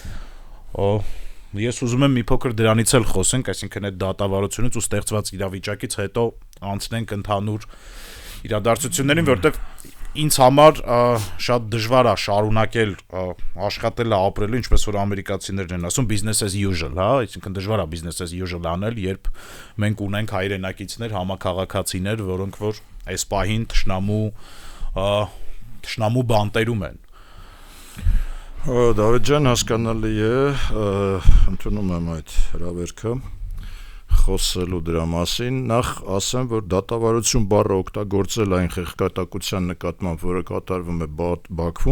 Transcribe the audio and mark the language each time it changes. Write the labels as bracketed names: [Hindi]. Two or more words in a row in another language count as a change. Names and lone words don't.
[Armenian] Ես ուզում եմ մի փոքր դրանից էլ խոսենք, այսինքն այդ դատավարությունից ու ստեղծված իրավիճակից հետո անցնենք ընդհանուր իրադարձություններին, որտեղ ինձ համար շատ դժվար է շարունակել աշխատելը, ապրելը, ինչպես որ ամերիկացիներն են ասում, [English] business as usual, [Armenian] հա, այսինքն դժվար է [English] business as usual [Armenian] անել, երբ մենք ունենք հայրենակիցներ, համաքաղաքացիներ, որոնք որ այս պահին թշնամու բանտերում են։ Դավիթ ջան, հասկանալի է, ընդունում եմ այդ հրավերքը խոսելու դրա մասին, նախ ասեմ, որ դատավարություն բառը օգտագործել այն խեղճատակության նկատմամբ, որը կատարվում է Բաքվում,